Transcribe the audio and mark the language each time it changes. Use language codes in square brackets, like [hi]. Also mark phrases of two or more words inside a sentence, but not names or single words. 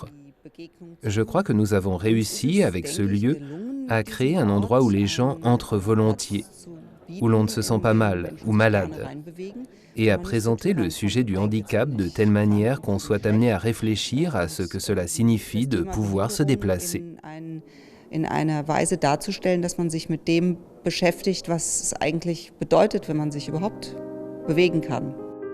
[fr] Je crois que nous avons réussi, avec ce lieu, à créer un endroit où les gens entrent volontiers, où l'on ne se sent pas mal ou malade, et à présenter le sujet du handicap de telle manière qu'on soit amené à réfléchir à ce que cela signifie de pouvoir se déplacer. [de] In einer Weise darzustellen, dass man sich mit dem beschäftigt, was es eigentlich bedeutet, wenn man sich überhaupt bewegen kann.